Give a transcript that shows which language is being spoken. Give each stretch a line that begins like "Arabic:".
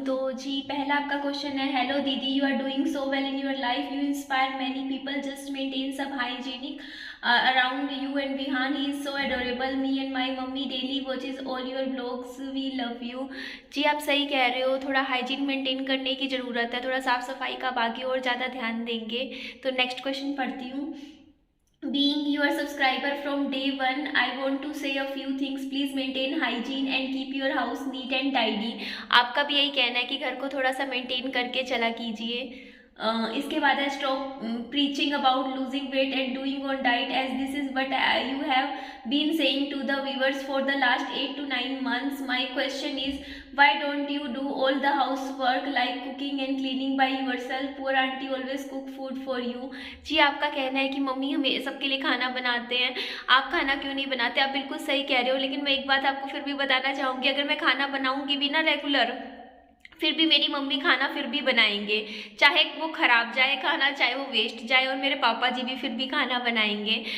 Hindi: तो जी, पहला आपका क्वेश्चन है, हेलो दीदी,
English: You are doing so well in your life, you inspire many people, just maintain सब hygienic around you and Vihan, he is so adorable, me and my mummy daily watches all your blogs, we love you.
Hindi: जी, आप सही कह रहे हो, थोड़ा hygiene maintain करने की ज़रूरत है, थोड़ा साफ़ सफाई का आप आगे और ज़्यादा ध्यान देंगे। तो नेक्स्ट क्वेश्चन पढ़ती हूँ।
English: Being your subscriber from day one, I want to say a few things. Please maintain hygiene and keep your house neat and tidy.
Hindi: आपका भी यही कहना है कि घर को थोड़ा सा मेंटेन करके चला कीजिए। इसके बाद है,
English: Stop preaching about losing weight and doing on diet as this is what you have been saying to the viewers for the last 8 to 9 months. My question is, why don't you do all the housework like cooking and cleaning by yourself? Poor auntie always cook food for you.
Hindi: जी, आपका कहना है कि mummy हमें सबके लिए खाना बनाते हैं, आप खाना क्यों नहीं बनाते। आप बिल्कुल सही कह रहे हो, लेकिन मैं एक बात आपको फिर भी बताना चाहूँगी, अगर मैं खाना बनाऊँगी भी ना रेगुलर, फिर भी मेरी मम्मी खाना फिर भी बनाएंगे, चाहे वो खराब जाए खाना, चाहे वो वेस्ट जाए, और मेरे पापा जी भी फिर भी खाना बनाएंगे।